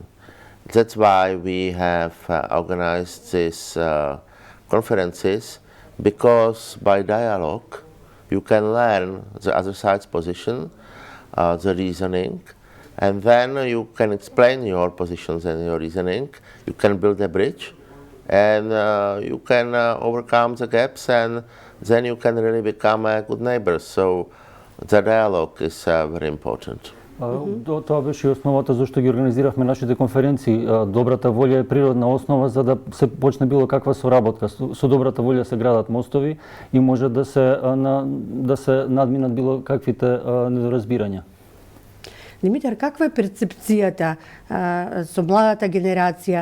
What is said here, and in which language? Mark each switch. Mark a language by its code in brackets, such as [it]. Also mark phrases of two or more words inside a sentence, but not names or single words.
[en] That's why we have organized these conferences, because by dialogue you can learn the other side's position, the reasoning, and then you can explain your positions and your reasoning. You can build a bridge, and you can overcome the gaps, and then you can really become a good neighbor. So the dialogue is very important. [mk] Тоа беше основата зашто ги организиравме нашите конференции. Добрата волја е природна основа за да се почне било каква соработка. Со добрата волја се градат мостови и може да се надминат било каквите недоразбирања. Димитар, каква е перцепцијата со младата генерација?